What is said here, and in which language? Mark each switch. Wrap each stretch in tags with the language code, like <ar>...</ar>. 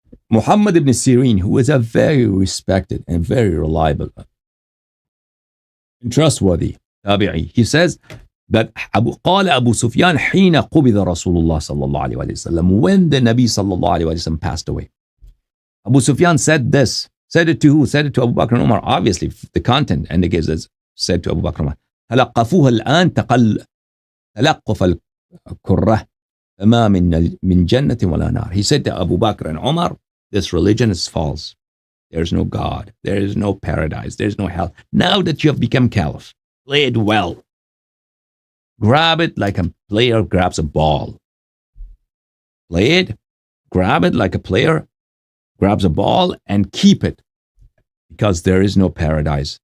<en>Muhammad ibn Sirin, who is a very respected and very reliable and trustworthy tabi'i, he says that</en> <ar>قال أبو سفيان حين قبض رسول الله صلى الله عليه وسلم,</ar> <en>when the Nabi صلى الله عليه وسلم passed away, Abu Sufyan said this. Said it to who? Said it to Abu Bakr and Umar. Obviously, the content indicates that said to Abu Bakr and Umar.</en> <ar>تلقفوها الآن تلقف الكرة فما من جنة ولا نار.</ar> <en>He said to Abu Bakr and Umar, this religion is false. There's no God. There is no paradise. There's no hell. Now that you have become caliph, play it well. Grab it like a player grabs a ball. Play it, grab it like a player grabs a ball, and keep it, because there is no paradise.</en>